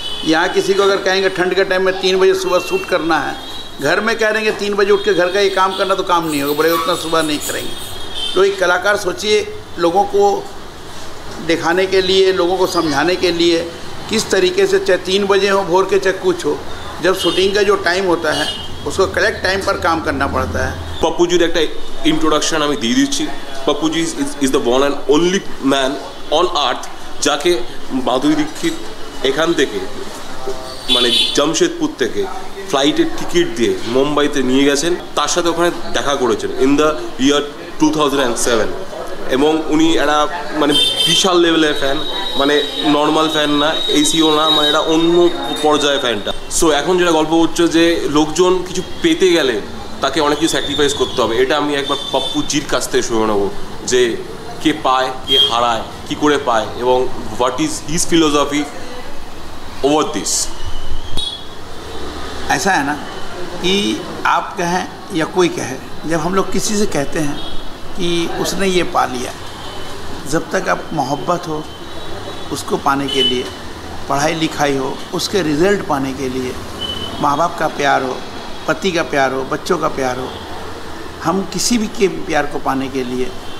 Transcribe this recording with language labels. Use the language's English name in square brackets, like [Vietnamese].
[Hindi] यहाँ किसी को अगर कहेंगे ठंड के टाइम में 3 बजे सुबह शूट करना है, घर में कह देंगे 3 बजे उठ के घर का ये काम करना, तो काम नहीं होगा, बड़े उतना सुबह नहीं करेंगे। तो एक कलाकार सोचिए, लोगों को दिखाने के लिए, लोगों को समझाने के लिए किस तरीके से, चाहे 3 बजे हो भोर के, चाहे कुछ हो, जब शूटिंग का जो टाइम होता है उसको करेक्ट टाइम पर काम करना पड़ता है। [Bangla] पप्पूजीर एक इंट्रोडक्शन আমি দিয়ে দিচ্ছি। पप्पूजी [English] is the one and only man on earth [Bangla] যাকে মাধুরী দীক্ষিত এখান থেকে, মানে জামশেদপুর থেকে ফ্লাইটের টিকিট দিয়ে মুম্বাইতে নিয়ে গেছেন, তার সাথে ওখানে দেখা করেছেন [English] In the year 2007। [Bangla] এবং উনি একটা মানে বিশাল লেভেলের ফ্যান, মানে নর্মাল ফ্যান না, এসিও না, মানে এটা অন্য পর্যায়ে ফ্যানটা। সো এখন যেটা গল্প হচ্ছে যে লোকজন কিছু পেতে গেলে তাকে অনেক কিছু স্যাক্রিফাইস করতে হবে। এটা আমি একবার পপ্পুজির কাছ থেকে শুনে নেবো যে কে পায়, কে হারায়, কী করে পায়, এবং [English] What is his philosophy over this. [Hindi] ऐसा है ना कि आप कहें या कोई कहे, जब हम लोग किसी से कहते हैं कि उसने ये पा लिया, जब तक आप मोहब्बत हो उसको पाने के लिए, पढ़ाई लिखाई हो उसके रिज़ल्ट पाने के लिए, माँ बाप का प्यार हो, पति का प्यार हो, बच्चों का प्यार हो, हम किसी भी के प्यार को पाने के लिए